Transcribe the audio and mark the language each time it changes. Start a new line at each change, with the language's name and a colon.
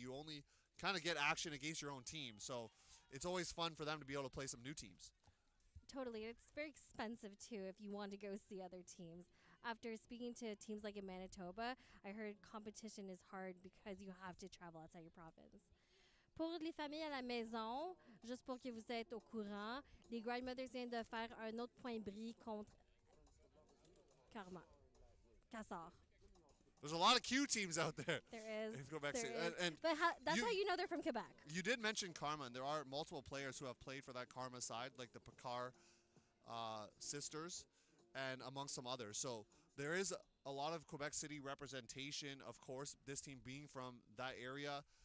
English: You only kind of get action against your own team, so it's always fun for them to be able to play some new teams. Totally. It's very expensive, too, if you want to go see other teams. After speaking to teams like in Manitoba, I heard competition is hard because you have to travel outside your province.
French: Pour les familles à la maison, juste pour que vous êtes au courant, les Grindmothers viennent de faire un autre point bris contre Quasar.
English: There's a lot of Q teams out there. There is. But that's how you know they're from Quebec. You did mention Karma, and there are multiple players who have played for that Karma side, like the Picard sisters, and amongst some others. So there is a lot of Quebec City representation, of course, this team being from that area.